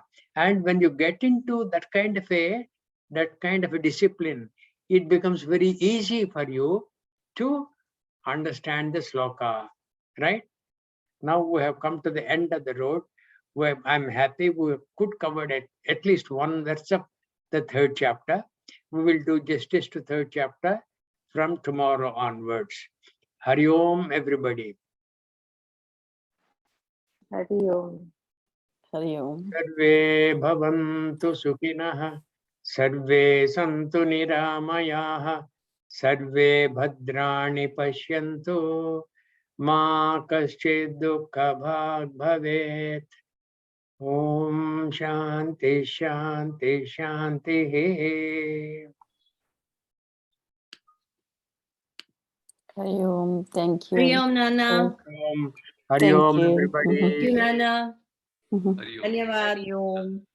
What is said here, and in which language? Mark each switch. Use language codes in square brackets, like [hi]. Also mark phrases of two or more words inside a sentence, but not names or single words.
[en] And when you get into that kind of a discipline, it becomes very easy for you to understand the sloka, right? Now we have come to the end of the road, where I'm happy we could cover at least one verse of the third chapter. We will do justice to third chapter from tomorrow onwards. [sa] Hari Om, [en] everybody. [sa] Hari Om. Hari Om. Sarve bhavantu sukhinah, sarve santu niramayah, sarve bhadrani pashyantu, ma kaschid dukkha bhag bhavet. Om Shanti Shanti Shanti. Hari Om. [en] Thank you. [sa] Hariom, Nana. Hari [en] Thank [sa] Om, [en] you. everybody. Thank you, Nana. Mhm. [sa] Hari Om. [hi] Dhanyavad. [sa] Hari Om.